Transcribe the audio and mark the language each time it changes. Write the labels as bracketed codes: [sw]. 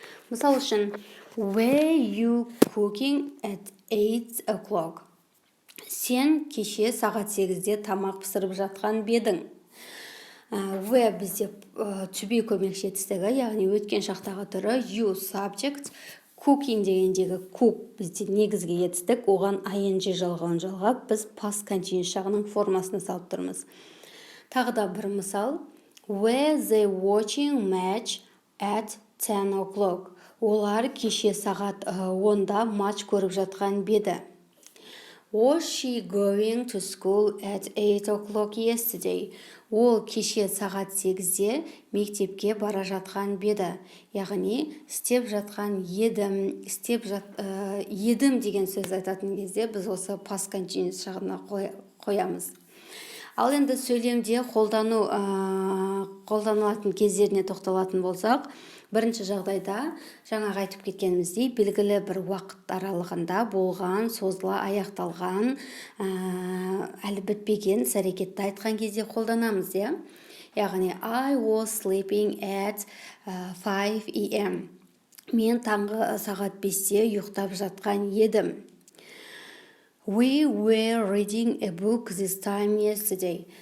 [kk] Мысал үшін, [en] were you cooking at 8 o'clock? [kk] Сен кеше сағат 8-де тамақ пісіріп жатқан бедің. Were бізде to be көмекші етістігі, яғни өткен шақтағы түрі you subject, cooking дегендегі cook бізде негізгі етістік, оған ing жалғауын жалғап, біз past continuous жағының формасына салып тұрмыз. Тағы да бір мысал, [en] were they watching match at 10 o'clock? [kk] Олар кеше сағат 10-да матч көріп жатқан беді. [en] Was she going to school at 8 o'clock yesterday? [kk] Ол кеше сағат 8-де мектепке бара жатқан беді. Яғни, істеп жатқан едім, едім деген сөз айтатын кезде біз осы past continuous жағына қоямыз. Ал енді сөйлемде қолданылатын кездеріне тоқталатын болсақ, бірінші жағдайда жаңағы айтып кеткеніміздей белгілі бір уақыт аралығында болған, созыла аяқталған, әлі бітпеген іс-әрекетті айтқан кезде қолданамыз, иә? [en] Яғни I was sleeping at 5 a.m. [kk] Мен таңғы сағат 5-те ұйықтап жатқан едім. [en] We were reading a book this time yesterday.